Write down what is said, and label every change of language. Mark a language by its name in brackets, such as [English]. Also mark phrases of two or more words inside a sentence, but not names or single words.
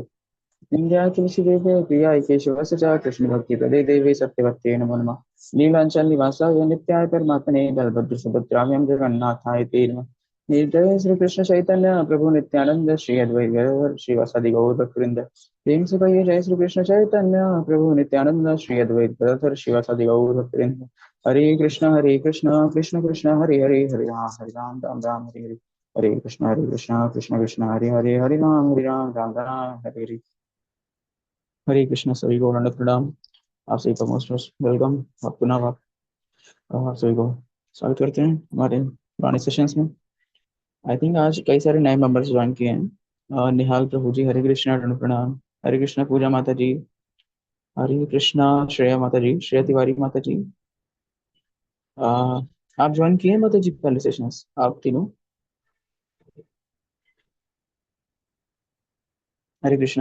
[Sanskrit] विंध्या तुलसी देवे प्रिया केशव सचा कृष्ण भक्ति प्रदे देवी सत्यवत्ते नमो नमः। नीलांचल निवासाय नित्याय परमात्मने बलभद्र सुभद्राभ्यां जगन्नाथाय ते नमः। निर्दय श्री कृष्ण चैतन्य प्रभु नित्यानंद श्री अद्वैत गदाधर श्रीवासादि गौर भक्तवृंद। [Hindi] प्रेम से कहिए [Sanskrit] जय श्री कृष्ण चैतन्य प्रभु नित्यानंद श्री अद्वैत गदाधर श्रीवासादि गौर भक्तवृंद। हरे कृष्ण कृष्ण कृष्ण हरे हरे हरे राम राम राम हरे हरे। हरे कृष्ण कृष्ण कृष्ण हरे हरे हरे राम राम हरे हरे। [Hindi] हरे कृष्ण सभी को दंडवत प्रणाम। आप सभी का [English] most welcome. [Hindi] आप पुनः आप सभी को स्वागत करते हैं हमारे पुराने सेशंस में। [English] I think [Hindi] आज कई सारे नए [English] members join [Hindi] किए हैं। निहाल प्रभु जी, हरे कृष्णा, दंड प्रणाम। हरे कृष्णा पूजा माता जी, हरे कृष्णा श्रेया माता जी, श्रेया तिवारी माता जी। अ, आप ज्वाइन किए हैं माता जी पहले सेशंस, आप तीनों? हरे कृष्णा।